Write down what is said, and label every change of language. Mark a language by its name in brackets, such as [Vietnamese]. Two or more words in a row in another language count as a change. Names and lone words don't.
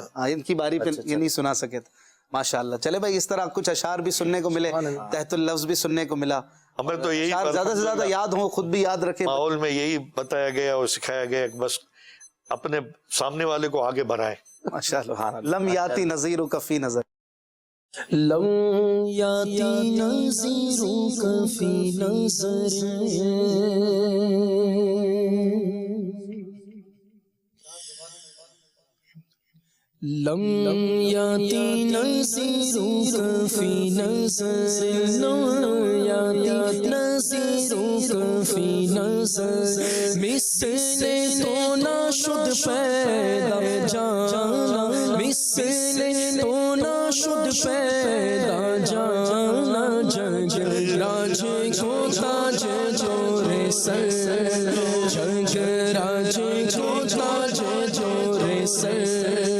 [Hindi] हाँ, इनकी बारी पे ये नहीं सुना सके थे। माशाल्लाह। चले भाई, इस तरह कुछ अशार भी सुनने को मिले, तहतुल लफ्ज भी सुनने को मिला। हमें तो यही ज्यादा से ज्यादा याद हो, खुद भी याद रखे। माहौल में यही बताया गया और सिखाया गया कि बस अपने सामने वाले को आगे बढ़ाएं। [Arabic] माशाल्लाह। لم يأت نظيرك في نظر, لم يأت نظيرك في نظر، لم يأت نظيرك في نظر، لم يأت نظيرك في نظر, [Persian] مثل تو نشد پیدا جانا, مثل تو نشد پیدا جانا, [Hindi] जग राज को ताज जोरे सर, जग राज को ताज जोरे सर,